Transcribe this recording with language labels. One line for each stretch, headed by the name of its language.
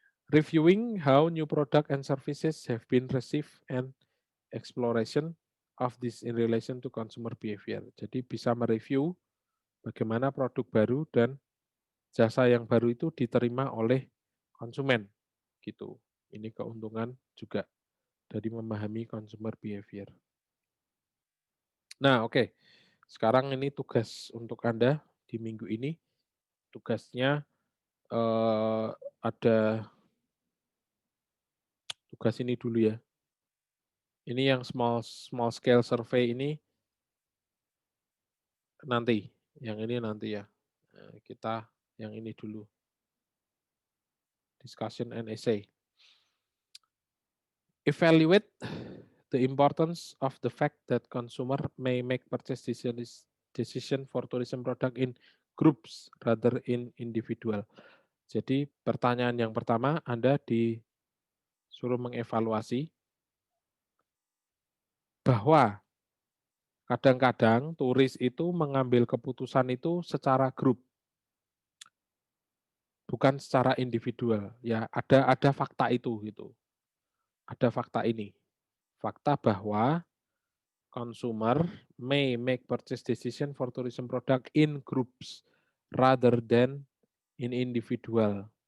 English: Reviewing how new product and services have been received and exploration of this in relation to consumer behavior.
Indonesian: Jadi bisa mereview bagaimana produk baru dan jasa yang baru itu diterima oleh konsumen gitu. Ini keuntungan juga dari memahami consumer behavior. Nah, oke. Sekarang ini tugas untuk Anda di minggu ini. Tugasnya ada tugas ini dulu ya. Ini yang small scale survey ini nanti, yang ini nanti ya. Kita yang ini dulu.
English: Discussion and essay. Evaluate the importance of the fact that consumer may make purchase decision for tourism product in groups rather in individual.
Indonesian: Jadi pertanyaan yang pertama, Anda disuruh mengevaluasi bahwa kadang-kadang turis itu mengambil keputusan itu secara grup, bukan secara individual. Ya, ada fakta itu gitu. Ada fakta ini. Fakta bahwa
English: consumer may make purchase decision for tourism product in groups rather than in individual.